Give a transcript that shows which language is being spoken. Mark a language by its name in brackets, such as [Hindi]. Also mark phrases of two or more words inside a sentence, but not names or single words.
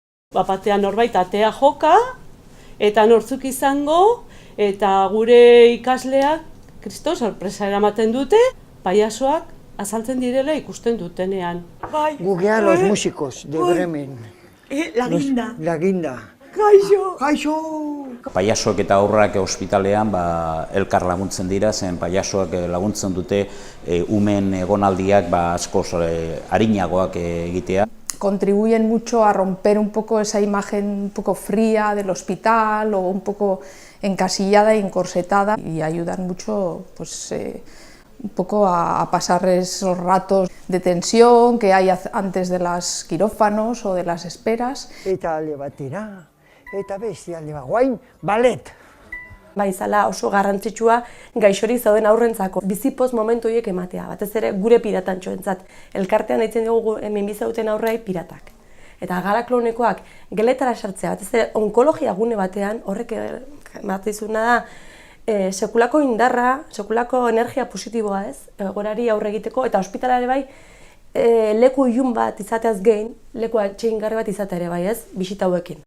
[Basque] Batean norbait atea joka, eta nortzuk izango, eta gure ikasleak kriston sorpresa eramaten dute, pailazoak azaltzen direla ikusten dutenean. Gugean los músicos de Bremen. La Guinda. La Guinda. Kaixo! Kaixo! Pailazoak eta haurrak ospitalean elkar laguntzen dira, zen pailazoak laguntzen dute umen egonaldiak askoz arinagoak egitea. [Spanish] Contribuyen mucho a romper un poco esa imagen un poco fría del hospital o un poco encasillada y encorsetada y ayudan mucho pues, un poco a pasar esos ratos de tensión que hay antes de los quirófanos o de las esperas. [Basque] Eta alde batera, eta beste alde bat, guain, ballet. Baizala oso garrantzitsua gaixori zauden aurrentzako bizipoz momentu horiek ematea, batez ere gure piratantxoentzat. Elkartean deitzen dugu hemen bizi duten aurrei piratak. Eta Garaklonekoak geletara sartzea, batez ere onkologia gune batean, horrek ematen dizuna da sekulako indarra, sekulako energia positiboa egoerari aurre egiteko, eta ospitalare bai leku ilun bat izateaz gain, leku atsegingarri bat izatea ere bai bisita hauekin.